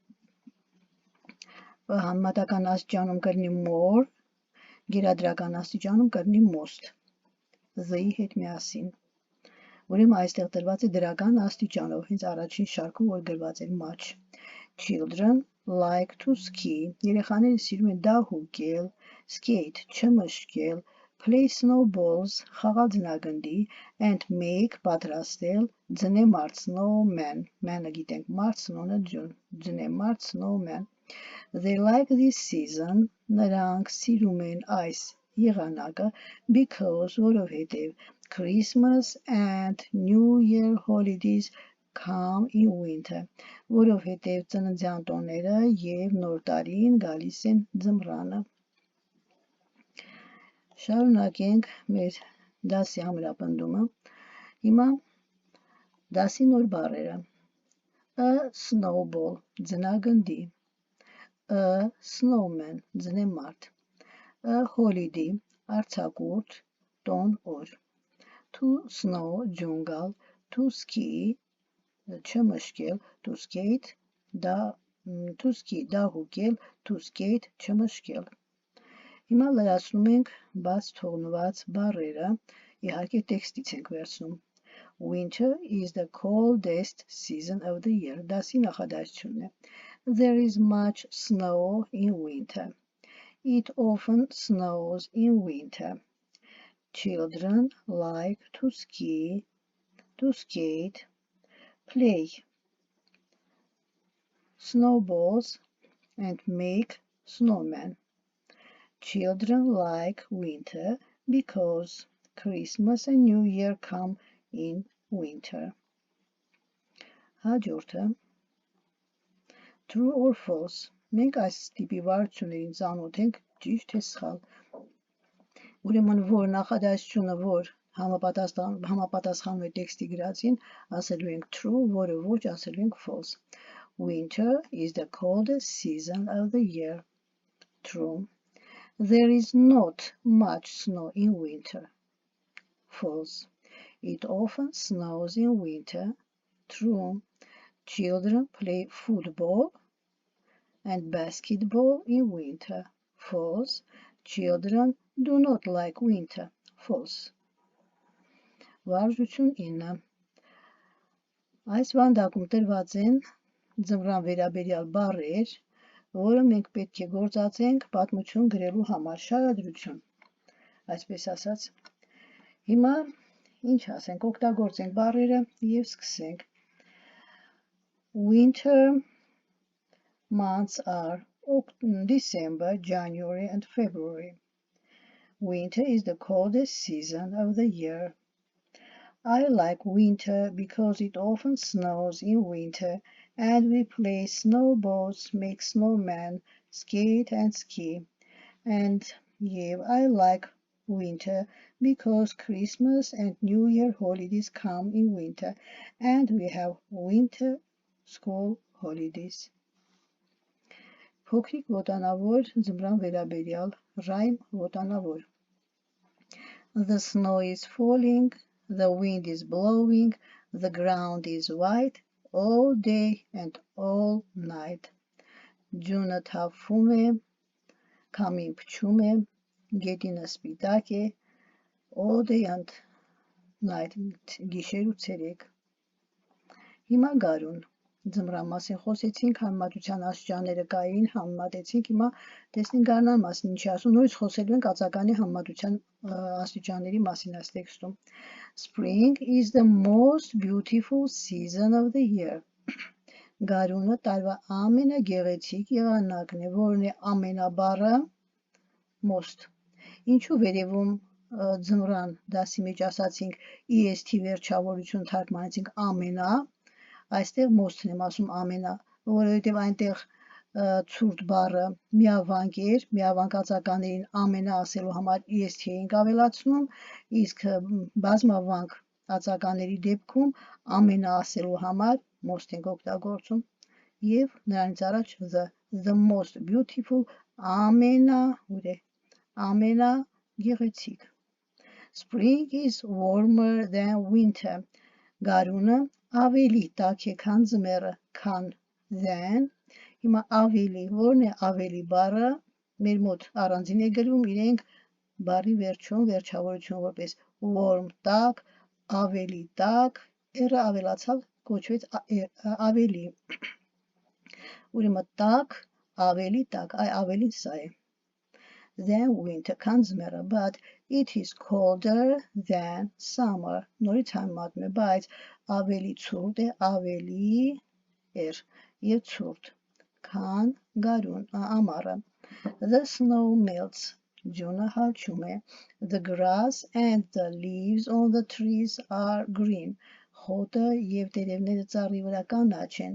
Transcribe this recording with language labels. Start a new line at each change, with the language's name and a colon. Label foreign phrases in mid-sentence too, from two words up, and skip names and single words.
Armenian: համեմատական աստիճանում կրնի more, գերադրական աստիճանում կրնի most, the-ի հետ միասին։ Ուրեմն այստեղ տրված է դրական աստիճանով, հենց առաջին շարքում, որ գրված էր much։
English: Children like to ski,
Armenian: երեխաները սիրում են դահուկել, skate, չմշկել,
English: play snowballs,
Armenian: խաղալ ձնագնդի,
English: and make,
Armenian: պատրաստել, ձնեմարդ,
English: snowman,
Armenian: man-ը գիտենք, մարդ, snow-ը ձյուն, ձնեմարդ,
English: snowman. They like this season,
Armenian: նրանք սիրում են այս եղանակը,
English: because, որովհետև Christmas and New Year holidays come in winter,
Armenian: որովհետև ծննդյան տոները և նոր տարին գալիս են ձմռանը։ Շարունակենք մեր դասի ամրապնդումը։ Հիմա դասի նոր բառերը։
English: A snowball,
Armenian: ձնագնդի,
English: a snowman,
Armenian: ձնեմարդ,
English: a holiday,
Armenian: արձակուրդ, տոն, օր,
English: to snow,
Armenian: ձյուն գալ,
English: to ski, չմշկել, to skate, դահուկել, to skate,
Armenian: չմշկել։ Հիմա լրացնում ենք բաց թողնված բառերը, իհարկե տեքստից ենք վերցնում։
English: Winter is the coldest season of the year,
Armenian: դասի նախադասությունն է։
English: There is much snow in winter. It often snows in winter. Children like to ski, to skate, play snowballs and make snowmen. Children like winter because Christmas and New Year come in winter. Հաջորդը True or false.
Armenian: Մենք այս տիպի վարություններին ծանոթ ենք, ճիշտ թե սխալ։ Ուրեմն որ նախադասությունը որ համապատասխանում է տեքստի գրածին, ասելու ենք true, որը ոչ, ասելու ենք false.
English: Winter is the coldest season of the year. True. There is not much snow in winter. False. It often snows in winter. True. Children play football and basketball in winter. False. Children do not like winter. False.
Armenian: Վարժություն 9. Այս վանդակում տրված են ձմռան վերաբերյալ բառեր, որը մենք պետք է գործածենք պատմություն գրելու համար, շարադրություն, այսպես ասած։ Հիմա ինչ ասենք, օգտագործենք բառերը եւ սկսենք։
English: Winter months are December, January and February. Winter is the coldest season of the year. I like winter because it often snows in winter and we play snowballs, make snowmen, skate and ski. And yeah, I like winter because Christmas and New Year holidays come in winter and we have winter school holidays.
Armenian: Փոքրիկ ոտանավոր ձմռան վերաբերյալ rhyme ոտանավոր.
English: The snow is falling, the wind is blowing, the ground is white all day and all night.
Armenian: Ջունը թափվում է, քամին փչում է, գետինը սպիտակ է,
English: all day and night,
Armenian: գիշեր ու ցերեկ։ Հիմա գարուն, ձմռան մասին խոսեցինք, համեմատության աստիճանները կային, համեմատեցինք, հիմա տեսնենք գարնան մասին ինչի ասում, նորից խոսելու ենք ածականի համեմատության աստիճանների մասին այս տեքստում։
English: Spring is the most beautiful season of the year.
Armenian: Գարունը տարվա ամենագեղեցիկ եղանակն է, որն է ամենաբառը most։ Ինչու վերևում ձմռան դասի մեջ ասացինք EST վերջավորություն թարգմանեցինք ամենա, այստեղ most-ն եմ ասում ամենա, որովհետև այնտեղ ցուրտ բառը միավանք էր, միավանք ածականներին ամենա ասելու համար EST էինք ավելացնում, իսկ բազմավանք ածականների դեպքում ամենա ասելու համար most ենք օգտագործում եւ նրանից առաջ
English: the most beautiful
Armenian: ամենա գեղեցիկ.
English: Spring is warmer than winter.
Armenian: Գարունը ավելի տաք է, քան ձմեռը, քան than, հիմա ավելի, որն է ավելի բառը, մեր մոտ առանձին է գրվում, իրենք բառի վերջում, վերջավորություն որպես warm, տաք, ավելի տաք, երը ավելացավ, կոչվեց ավելի, ուրեմն տաք, ավելի տաք, ավելին սա է,
English: than winter,
Armenian: քան ձմեռը,
English: but it is colder than summer,
Armenian: նորից համեմատում է, բայց ավելի ցուրտ է, ավելի եւ ցուրտ, քան գարուն, ամառը.
English: The snow melts,
Armenian: ջունը հալչում է.
English: The grass and the leaves on the trees are green,
Armenian: խոտը եւ տերևները ծառի վրա կանաչ են.